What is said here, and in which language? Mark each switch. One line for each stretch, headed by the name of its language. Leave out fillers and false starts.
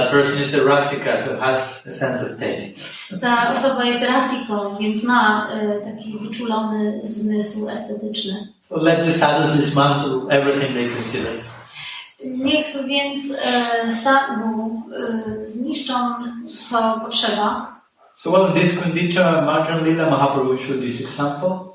English: That person is a rasika, so has a sense of taste.
Polish: Ta osoba jest rasiką, więc ma taki wyczulony zmysł estetyczny.
English: So let the sadhus dismantle everything they consider.
Polish: Niech więc sadhu zniszczą, co potrzeba.
English: So well, in this Kundita Marjan Lila Mahaprabhu showed this example.